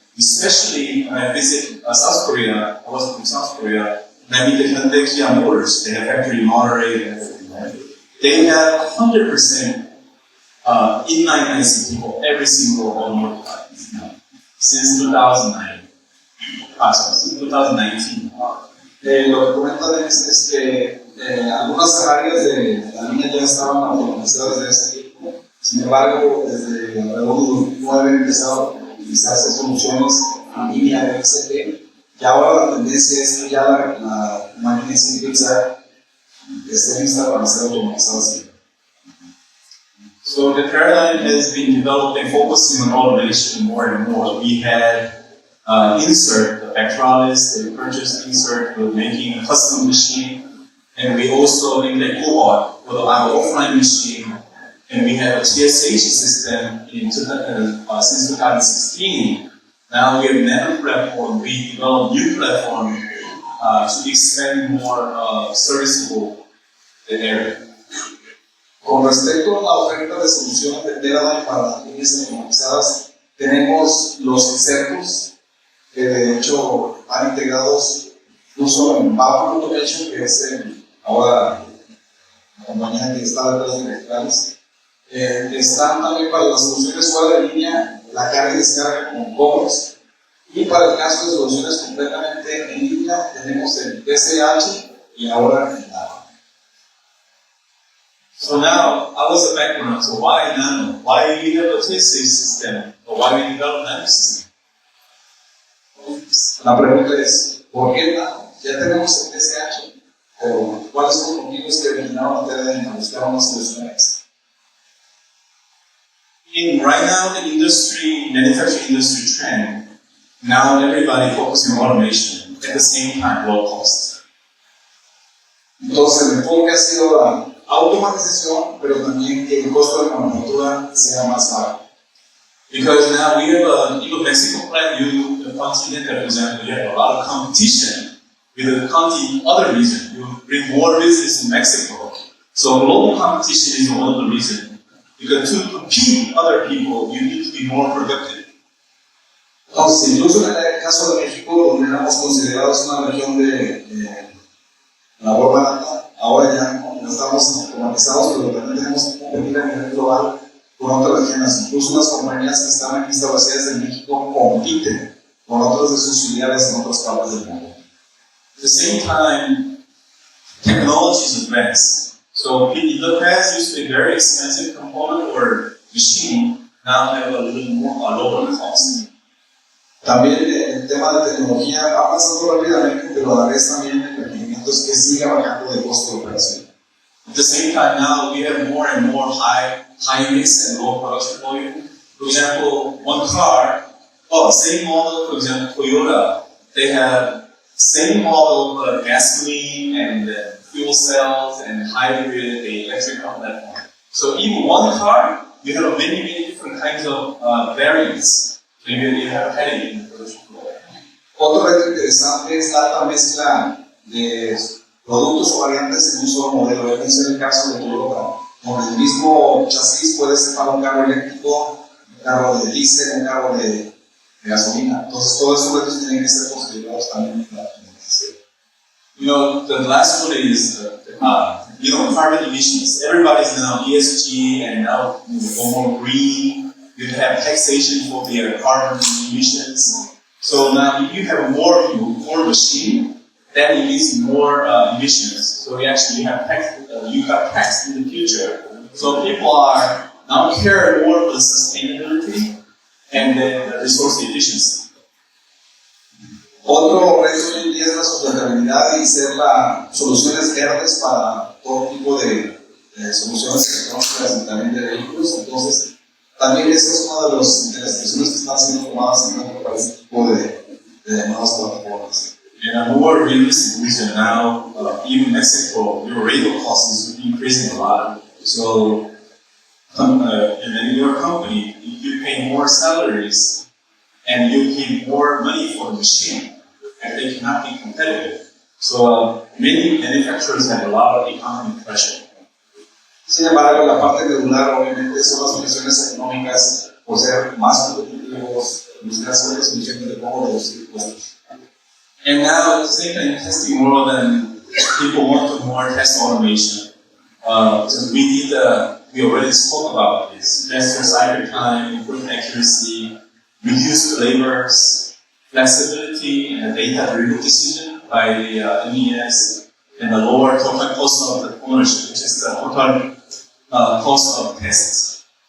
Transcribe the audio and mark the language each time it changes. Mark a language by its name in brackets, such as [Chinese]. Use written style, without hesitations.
[English] Especially when I visit South Korea, I was from South Korea, and I meet the Hyundai Kia Motors. They have factory in Monterey and everything. They have 100% inline ICT for every single automotive car since 2009. Since 2019. [Spanish] Lo que comenta Denis es que algunas áreas de la línea ya estaban automatizadas desde ese tiempo. Sin embargo, desde alrededor de 2009 empezaron a utilizarse soluciones en línea de XP. Y ahora la tendencia es que ya la máquina Exhibitor esté lista para ser automatizada siempre. [English] So the paradigm has been developed and focusing on automation more and more. We had insert, the Vectralis, the purchase insert, we're making a custom machine, and we also in the cohort for our offline machine, and we have a TSH system since 2016. Now we have Nano platform, we developed new platform to expand more serviceable area. [Spanish] Con respecto a la oferta de soluciones de Teradyne para líneas automatizadas, tenemos los insertos que de hecho van integrados no solo en Power Automation, que es ahora la compañía que está detrás de Vectralis, están también para las soluciones fuera de línea, la carga y descarga con cobros, y para el caso de soluciones completamente en línea tenemos el TSH y ahora el Nano. [English] So now, I was the background, so why Nano? Why we have a TSH system? Or why we develop Nano system? [Spanish] La pregunta es, ¿por qué Nano? Ya tenemos el TSH, pero ¿cuáles son los motivos que originaron a Teradyne a buscar una solución extra? [English] Right now, the manufacturing industry trend, now everybody focusing on automation, at the same time, low cost. [Spanish] Entonces, el enfoque ha sido la automatización, pero también que el costo de la manufactura sea más bajo. [English] Because now we have even Mexico plant, the Continental, for example, you have a lot of competition with the other region. You bring more business in Mexico. So global competition is one of the reasons. Because to compete with other people, you need to be more productive. [Spanish] Entonces, incluso en el caso de México, donde éramos considerados una región de labor barata, ahora ya no estamos automatizados, pero también tenemos que competir a nivel global con otras regiones. Incluso las compañías que están aquí establecidas en México compiten con otras de sus filiales en otras partes del mundo. [English] At the same time, technology is advanced. So in the past, used to be a very expensive component or machine, now have a little more lower cost. [Spanish] También el tema de tecnología ha avanzado rápidamente, pero a la vez también el requerimiento es que siga bajando de costo de operación. [English] At the same time, now we have more and more high mix and low production volume. For example, one car, same model, for example, Toyota, they have same model but gasoline and fuel cells and hybrid, the electric car platform. So even one car, you have many different kinds of variants. So you have heading in the production flow. [Spanish] Otro reto interesante es la alta mezcla de productos o variantes en un solo modelo. Ese es el caso de Toyota. Con el mismo chasis puede ser para un carro eléctrico, un carro de diésel, un carro de gasolina. Entonces, todos esos retos tienen que ser considerados también en la optimización. [English] You know, the last one is, carbon emissions. Everybody's now ESG and now more green. You have taxation for the carbon emissions. So now if you have more machine, that emits more emissions. So you actually have you got tax in the future. So people are now care more of the sustainability and the resource efficiency. [Spanish] Otro reto hoy en día es la sustentabilidad y ser soluciones verdes para todo tipo de soluciones electrónicas y también de vehículos. Entonces, también esa es una de las decisiones que están siendo tomadas en cuanto para este tipo de nuevas plataformas. [English] In a more realistic vision now, even Mexico, your labor cost is increasing a lot. So, and in your company, if you pay more salaries and you pay more money for the machine, and they cannot be competitive. So, many manufacturers have a lot of economic pressure. [Spanish] Sin embargo, la parte medular obviamente son las condiciones económicas por ser más competitivos, buscar sobre soluciones de cómo reducir costos. [English] And now, same thing, testing more than people want more test automation. So we already spoke about this. Faster cycle time, improved accuracy, reduced labors, flexibility, and data-driven decision by the MES, and the lower total cost of the ownership, which is the total cost of tests.